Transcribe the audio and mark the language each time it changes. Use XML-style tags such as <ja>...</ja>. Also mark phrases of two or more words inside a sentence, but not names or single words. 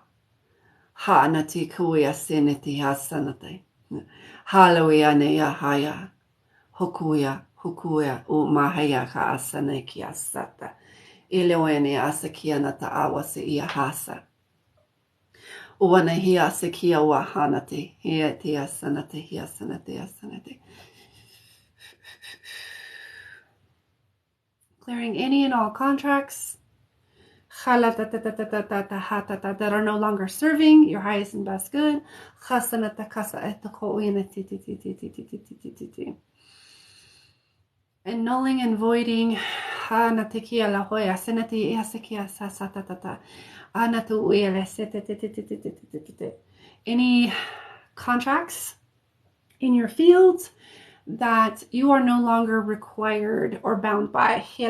<en>Hanati kuya sineti hasanate. Halawea neya haya. Hukuya umahaya ka asanekia sata. Ilewene asakia nata awase ia hasa. Uwana hia sekia wa hanati. Hia tia sanate hia sanate. Clearing any and all contracts that are no longer serving your highest and best good. Annulling and voiding any contracts in your fields that you are no longer required or bound by.</en>